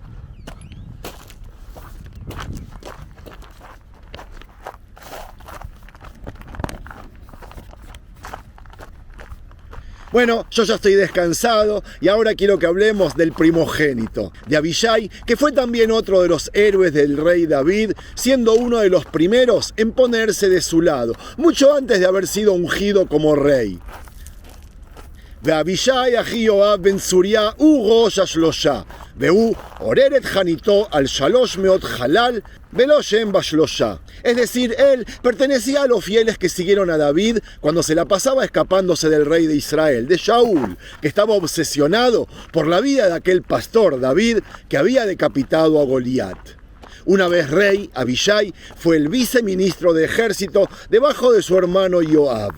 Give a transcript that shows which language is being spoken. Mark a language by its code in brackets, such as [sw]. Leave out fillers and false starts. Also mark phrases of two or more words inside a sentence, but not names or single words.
[es] Bueno, yo ya estoy descansado y ahora quiero que hablemos del primogénito, de Abishai, que fue también otro de los héroes del rey David, siendo uno de los primeros en ponerse de su lado, mucho antes de haber sido ungido como rey. [he] ואבישי אחי יואב בן צוריה הוא ראש השלושה, והוא עורר את חניתו על 300 חלל ולא שם בשלושה. [es] Es decir, él pertenecía a los fieles que siguieron a David cuando se la pasaba escapándose del rey de Israel, de Shaul, que estaba obsesionado por la vida de aquel pastor David que había decapitado a Goliat. Una vez rey, Abishai fue el viceministro de ejército debajo de su hermano Yoab.